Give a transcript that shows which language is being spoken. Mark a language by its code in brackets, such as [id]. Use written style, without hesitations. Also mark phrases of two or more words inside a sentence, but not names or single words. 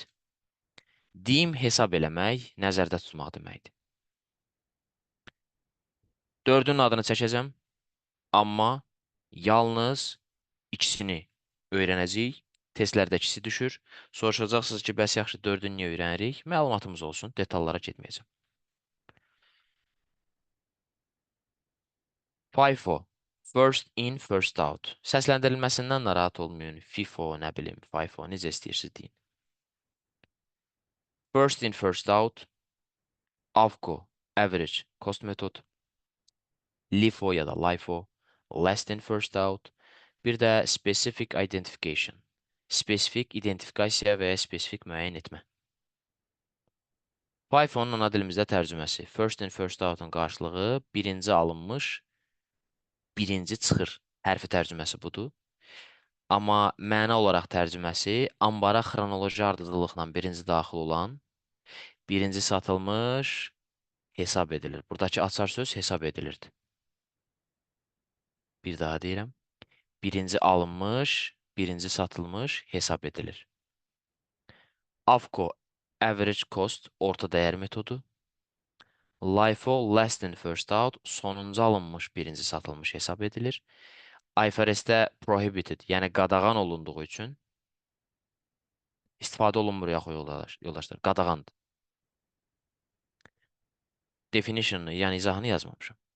[az] Deem hesab eləmək, nəzərdə tutmaq deməkdir. Dördünün adını çəkəcəm, amma yalnız ikisini öyrənəcəyik. Testlərdə ikisi düşür. Soruşacaqsınız ki, bəs yaxşı dördünü niyə öyrənirik? Məlumatımız olsun, detallara getməyəcəm. [en] FIFO, first in, first out. [az] Səsləndirilməsindən narahat olmayın. FIFO, nə bilim, FIFO, necə istəyirsiniz deyin. [en] First in, first out. AFCO, average cost method. LIFO ya da LIFO, last in, first out. [az] Bir də [en] specific identification. [az] Spesifik identifikasiya və ya spesifik müəyyən etmə. FIFO-nun ana dilimizdə tərcüməsi. [en] First in, first out- [az] un qarşılığı birinci alınmış, birinci çıxır hərfi tərcüməsi budur. Amma məna olaraq tərcüməsi ambara xronoloji ardıcıllıqla birinci daxil olan, birinci satılmış hesab edilir. Buradakı açar söz hesab edilirdi. Bir daha deyirəm. Birinci alınmış, birinci satılmış hesab edilir. AFCO, [en] average cost, [az] orta dəyər metodu. [en] LIFO, last in, first out, [az] sonuncu alınmış, birinci satılmış hesab edilir. IFRS-də prohibited, yəni qadağan olunduğu üçün istifadə olunmur yaxı yoldaşlar, qadağandır. Definition'ını, yəni izahını yazmamışam.